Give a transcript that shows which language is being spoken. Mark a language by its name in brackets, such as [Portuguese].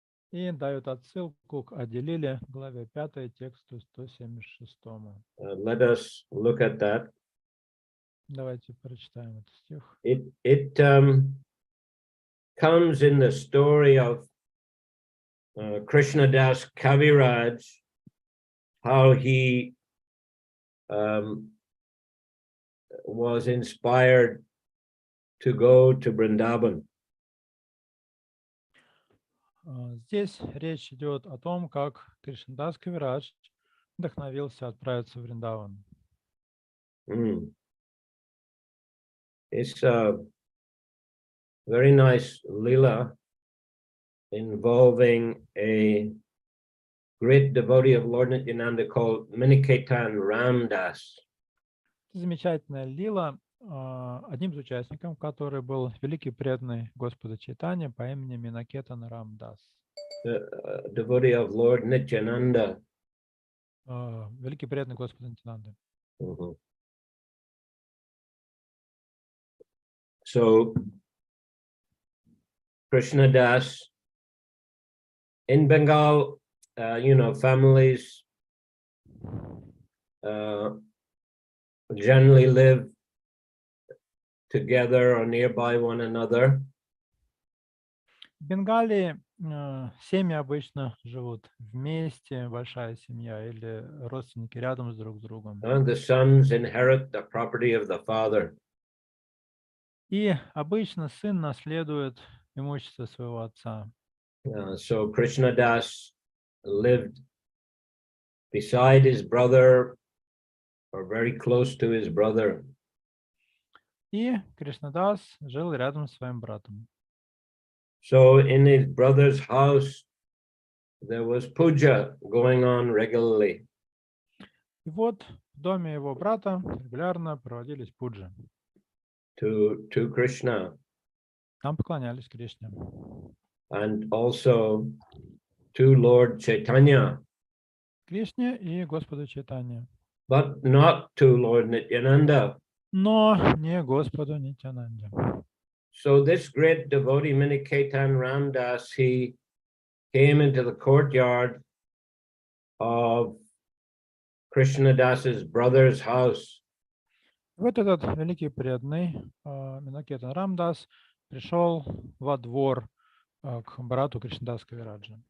[Russian] И дает отсылку к Ади-лиле, главе 5, тексту 176. [English] Let us look at that. [Russian] Давайте прочитаем этот стих. [English] It comes in the story of Krishnadas Kaviraj, how he was inspired to go to Vrindavan. [Russian] Здесь речь идет о том, как Кришнадас Кавирадж вдохновился отправиться в Вриндаван. [English] It's a very nice lila involving a great devotee of Lord Nityananda called Miniketan Ramdas. [Russian] Замечательная лила, одним из участников, который был великий преданный Господа Чайтаньи по имени Минакетан Рамдас. [English] Devotee of Lord Nityananda. [Russian] Великий преданный Господа Нитянанды. [English] So Krishna Das, in Bengal, families generally live together or nearby one another. [Russian] В Бенгалии семьи обычно живут вместе, большая семья или родственники рядом друг с другом. [English] And the sons inherit the property of the father. [Russian] И обычно сын наследует имущество своего отца. [English] So Krishna Das lived beside his brother or very close to his brother. [Russian] И Кришнадас жил рядом с своим братом. [English] So in his brother's house, there was puja going on regularly. [Russian] И вот в доме его брата регулярно проводились пуджи. [English] To Krishna. [Russian] Там поклонялись Кришне. [English] And also to Lord Chaitanya. [Russian] Кришне и Господу Чайтанье. [English] But not to Lord Nityananda. [Russian] Но не Господу Нитянанде. [English] So this great devotee Miniketan Ramdas, he came into the courtyard of Krishnadas's brother's house. [Russian] Вот этот великий преданный Минакетан Рамдас пришел во двор к брату Кришнадас Кавираджа.